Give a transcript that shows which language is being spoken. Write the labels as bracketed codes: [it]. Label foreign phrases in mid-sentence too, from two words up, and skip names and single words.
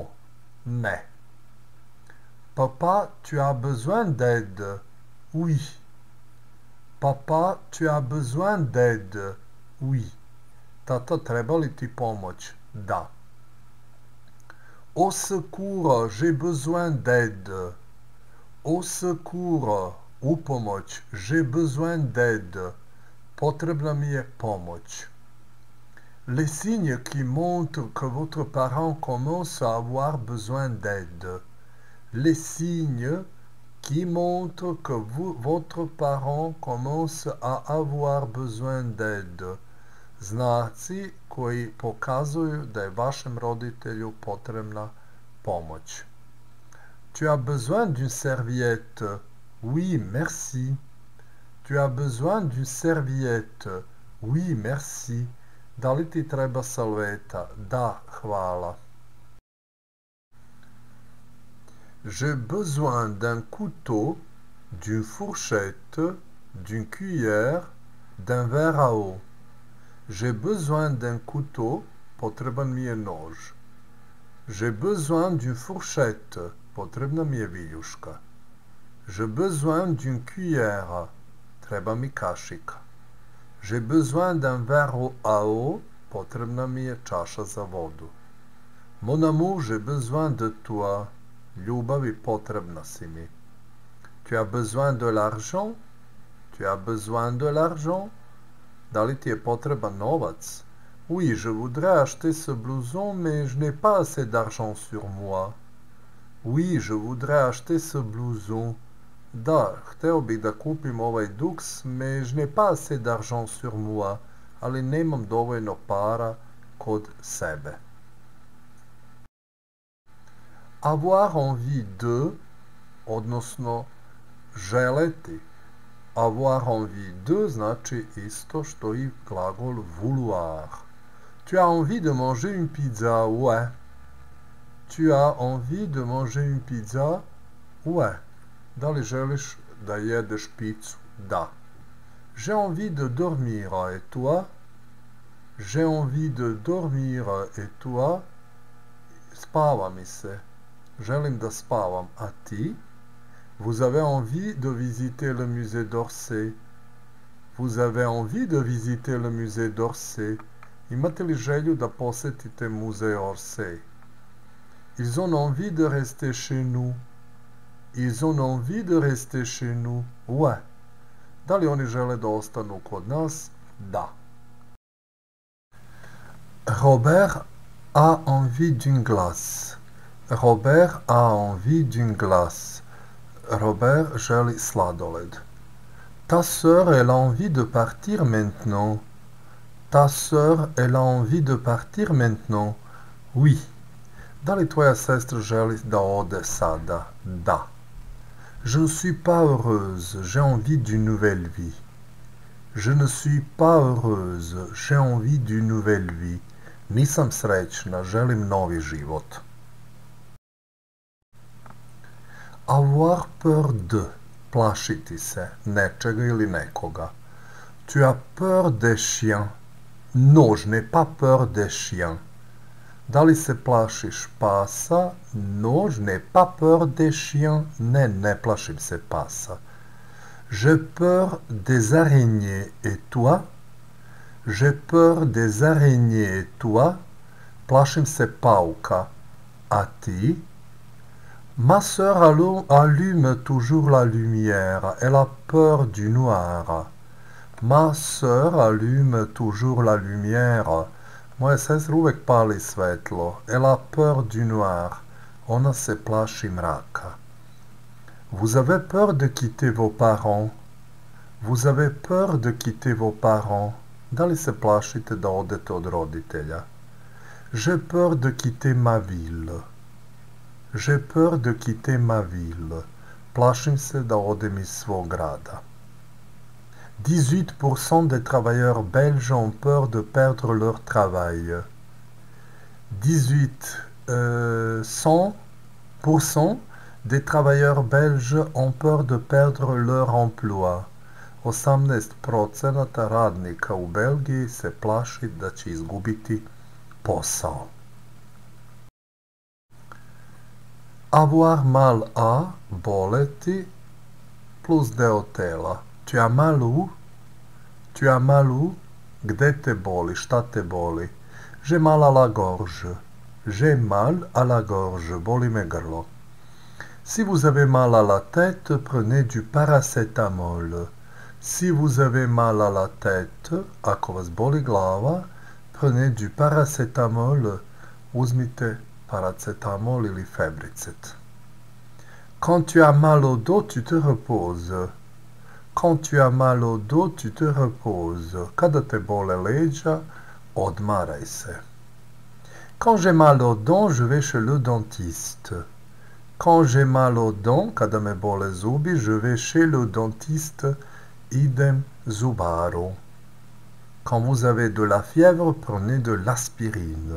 [fr] Ne. Papa, tu as besoin d'aide? Oui. Papa, tu as besoin d'aide? Oui. [sr] Tata, treba li ti pomoć? Da. [fr] Au secours, j'ai besoin d'aide. Au secours, [sr] u pomoć, [fr] j'ai besoin d'aide. [sr] Potrebna mi je pomoć. [fr] Les signes qui montrent que votre parent commence à avoir besoin d'aide. Les signes qui montrent que votre parent commence à avoir besoin d'aide. [sr] Znaci koji pokazuju da je vašem roditelju potrebna pomoć. [fr] Tu as besoin d'une serviette? Oui, merci. Tu as besoin d'une serviette? Oui, merci. [sr] Da li ti treba salveta? Da, hvala. [fr] J'ai besoin d'un couteau, d'une fourchette, d'une cuillère, d'un verre à eau. J'ai besoin d'un couteau, [sr] potreban mi je nož. [fr] J'ai besoin d'une fourchette, [sr] potrebna mi je viljuška. [fr] J'ai besoin d'une cuillère, [sr] treba mi kašika. [fr] J'ai besoin d'un verre à eau, [sr] potrebna mi je čaša za vodu. [fr] Mon amour, j'ai besoin de toi. [sr] Ljubavi, potrebna si mi. [fr] Tu as besoin de l'argent? Tu as besoin de l'argent? [sr] Da li ti je potreban novac? [fr] Oui, je voudrais acheter ce blouson, mais je n'ai pas assez d'argent sur moi. Oui, je voudrais acheter ce blouson. [sr] Da, hteo bih da kupim ovaj duks, [fr] mais je n'ai pas assez d'argent sur moi, [sr] ali nemam dovoljno para kod sebe. [fr] Avoir envie de, [sr] odnosno želeti. [fr] Avoir envie de [sr] znači isto što i glagol vouloir. [fr] Tu as envie de manger une pizza? Ouais. Tu as envie de manger une pizza? Ouais. [sr] Da li želiš da jedeš picu? Da. [fr] J'ai envie de dormir, et toi? J'ai envie de dormir, et toi? [sr] Spava mi se. Želim da spavam, a ti? [fr] Vous avez envie de visiter le musée d'Orsay? Vous avez envie de visiter le musée d'Orsay? [sr] Imate li želju da posetite muzej Orsay? [fr] Ils ont envie de rester chez nous. Ils ont envie de rester chez nous. Ouais. [sr] Da li oni žele da ostanu kod nas? Da. [fr] Robert a envie d'une glace. Robert a envie d'une glace. [sr] Robert želi sladoled. [fr] Ta sœur, elle a envie de partir maintenant. Ta sœur, elle a envie de partir maintenant. Oui. [sr] Da li tvoja sestra želi da ode sada? Da. [fr] Je ne suis pas heureuse, j'ai envie d'une nouvelle vie. Je ne suis pas heureuse, j'ai envie d'une nouvelle vie. [sr] Nisam srećna, želim novi život. [fr] Avoir peur de, [sr] plašiti se nečega ili nekoga. [fr] Tu as peur des chiens? Non, je n'ai pas peur des chiens. [sr] Da li se plašiš pasa? [fr] Non, je n'ai pas peur des chiens. [sr] Ne, ne plašim se pasa. [fr] J'ai peur des araignées. Et toi? J'ai peur des araignées. Et toi? [sr] Plašim se pauka. A ti? [fr] Ma sœur allume toujours la lumière. Elle a peur du noir. Ma sœur allume toujours la lumière. [sr] Moja sestra uvek pali svetlo. [fr] Elle a peur du noir. [sr] Ona se plaši mraka. [fr] Vous avez peur de quitter vos parents? Vous avez peur de quitter vos parents? [sr] Da li se plašite da odete od roditelja? [fr] J'ai peur de quitter ma ville. J'ai peur de quitter ma ville. [sr] Plašim se da odem iz svog grada. [fr] 18% des travailleurs belges ont peur de perdre leur travail. 100% des travailleurs belges ont peur de perdre leur emploi. [sr] 18% radnika u Belgiji se plaši da će izgubiti posao. [fr] Avoir mal à, [sr] boleti, plus deo tela. [fr] Tu as mal où? Tu as mal où? [sr] Gde te boli? Šta te boli? [fr] J'ai mal à la gorge. J'ai mal à la gorge. [sr] Boli me grlo. [fr] Si vous avez mal à la tête, prenez du paracétamol. Si vous avez mal à la tête, [sr] ako vas boli glava, [fr] prenez du paracétamol. [sr] Uzmite paracetamol ili Febricet. [fr] Quand tu as mal au dos, tu te reposes. Quand tu as mal au dos, tu te reposes. [sr] Kada te bole leđa, odmaraj se. [fr] Quand j'ai mal aux dents, je vais chez le dentiste. Quand j'ai mal aux dents, [sr] kada me bole zubi, [fr] je vais chez le dentiste, [sr] idem zubaru. [fr] Quand vous avez de la fièvre, prenez de l'aspirine.